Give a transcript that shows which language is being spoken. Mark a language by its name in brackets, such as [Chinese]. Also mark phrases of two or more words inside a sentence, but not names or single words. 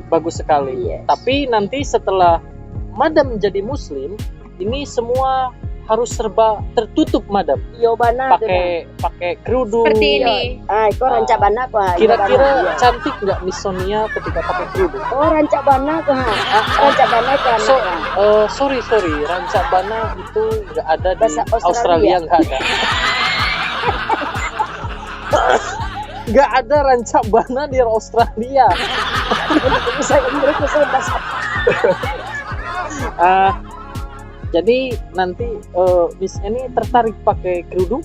[Indonesian] Bagus sekali. Yes. Tapi nanti setelah Madam menjadi Muslim, ini semua harus serba tertutup Madam. Yobana Pakai kerudung. Seperti ini. [Minangkabau] Kau rancak bana kau. [Indonesian] Kira-kira cantik nggak Miss Sonia ketika pakai kerudung? Oh, [Minangkabau] rancak bana kau. Rancak bana kau. [Indonesian] Sorry, [Minangkabau] rancak bana [Indonesian] itu nggak ada di Bahasa Australia, nggak ada. Nggak ada [Minangkabau] rancak bana [Indonesian] di Australia. Jadi nanti Miss ini tertarik pakai kerudung?